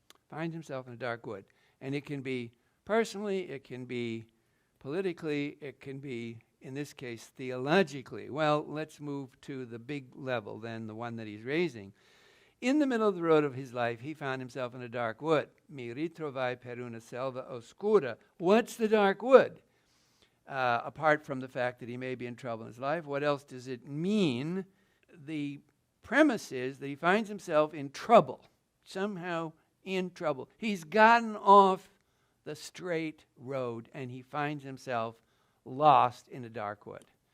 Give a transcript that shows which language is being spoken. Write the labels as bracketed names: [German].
[English] Finds himself in a dark wood. And it can be personally, it can be politically, it can be, in this case, theologically. Well, let's move to the big level then, the one that he's raising. In the middle of the road of his life, he found himself in a dark wood. [Italian] Mi ritrovai per una selva oscura. [English] What's the dark wood? Apart from the fact that he may be in trouble in his life, what else does it mean? The premise is that he finds himself in trouble, somehow in trouble. He's gotten off the straight road and he finds himself lost in a dark wood.